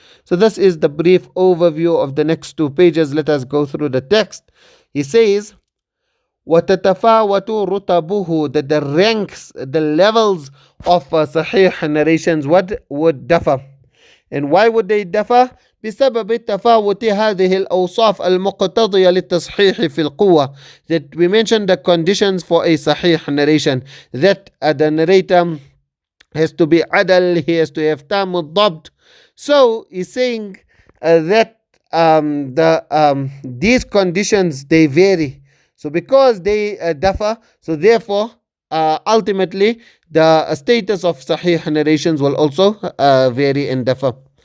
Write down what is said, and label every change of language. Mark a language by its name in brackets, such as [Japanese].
[English] So this is the brief overview of the next 2 pages. Let us go through the text. He says, [Arabic] وَتَتَفَاوَتُ رُتَبُهُ, [English] that the ranks, the levels of Sahih narrations would differ. And why would they differ? [Arabic] بسبب تفاوت هذه الأوصاف المقتضية للتصحيح في القوة. [English] That we mentioned the conditions for a Sahih narration. That the narrator has to be adal, he has to have tam al-dabt. So he's saying that these conditions, they vary. So because they differ, so therefore ultimately the status of Sahih narrations will also vary and differ.